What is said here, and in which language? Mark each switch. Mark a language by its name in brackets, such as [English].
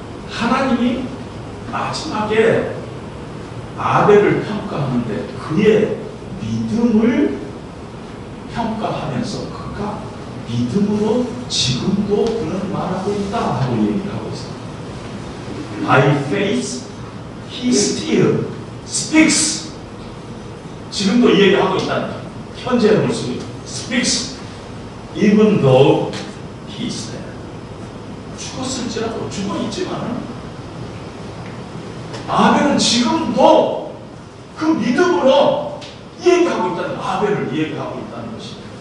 [Korean] 하나님이 마지막에 아벨을 평가하는데 그의 믿음을 평가하면서 그가 믿음으로 지금도 그런 말하고 있다 하고 얘기를 하고 있습니다. [English] By faith he still speaks. [Korean] 지금도 이 얘기하고 있다는 현재의 모습이 [English] speaks even though he is dead. [Korean] 죽었을지라도 죽어있지만 아벨은 지금도 그 믿음으로 얘기하고 있다는, 아벨을 얘기하고 있다는 것입니다.